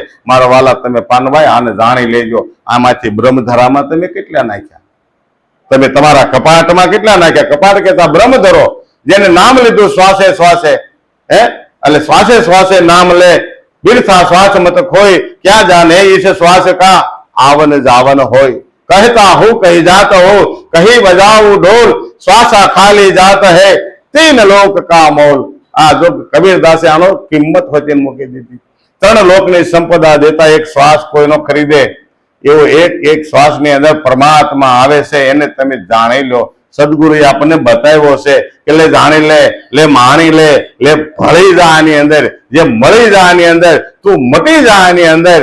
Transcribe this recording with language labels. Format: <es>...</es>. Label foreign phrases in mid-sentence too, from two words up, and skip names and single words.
<gu>મારા વાલા તમે પાનભાઈ આને જાણી લેજો, આમાંથી બ્રહ્મધરામાં તમે કેટલા નાખ્યા, તમે તમારા કપાટમાં કેટલા નાખ્યા. કપાટ કેતા બ્રહ્મધરો જેને નામ લીધું</gu> <hi>श्वासे श्वासे नाम ले बिरथा श्वास मत खोय क्या जाने इसे श्वास का आवन जावन होय. कहता हूँ कही जात हो कही बजाऊ ढोल श्वासा खाली जात है 3 लोक का मोल.</hi> <gu>આ જો કબીરદાસે આનો કિંમત હોતી મૂકી દીધી. 3 લોકની સંપદા દેતા એક શ્વાસ કોઈનો ખરીદે એવો એક શ્વાસની અંદર પરમાત્મા આવે છે. એને તમે જાણી લો. સદગુરુએ આપણને બતાવ્યો છે કે લે જાણી લે, લે માણી લે, લે ભળી જા આની અંદર, જે મળી જા આની અંદર, તું મટી જા આની અંદર.</gu>